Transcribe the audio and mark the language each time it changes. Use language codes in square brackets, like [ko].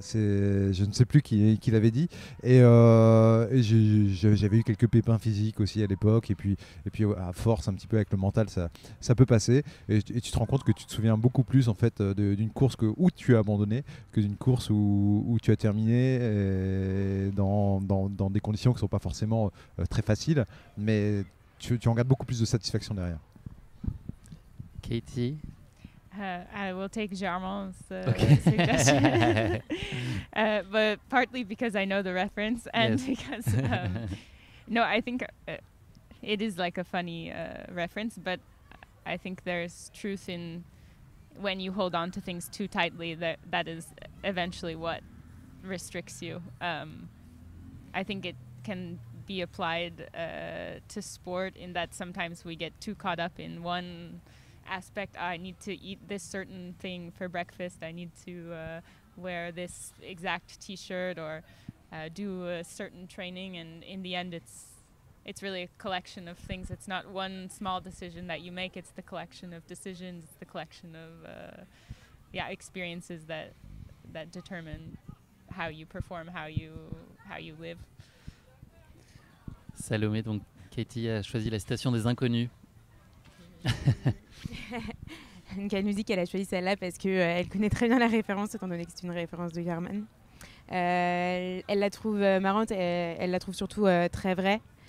[fr] Je ne sais plus qui l'avait dit, et j'avais eu quelques pépins physiques aussi à l'époque, et puis à force un petit peu avec le mental, ça peut passer, et tu te rends compte que tu te souviens beaucoup plus en fait d'une course où tu as abandonné que d'une course où tu as terminé dans des conditions qui ne sont pas forcément très faciles, mais tu en gardes beaucoup plus de satisfaction derrière. Katie? [en] I will take Germain's suggestion, but partly because I know the reference and because no, I think it is like a funny reference, but I think there's truth in when you hold on to things too tightly, that is eventually what restricts you. I think it can be applied to sport in that sometimes we get too caught up in one aspect. I need to eat this certain thing for breakfast. I need to wear this exact T-shirt or do a certain training, and in the end it's really a collection of things. It's not one small decision that you make. It's the collection of decisions. It's the collection of experiences that determine how you perform, how you live. [fr] Salomé, donc Katie a choisi la citation des inconnus. Elle nous dit qu'elle a choisi celle-là parce qu'elle connaît très bien la référence, étant donné que c'est une référence de German. Elle la trouve marrante, elle la trouve surtout très vraie.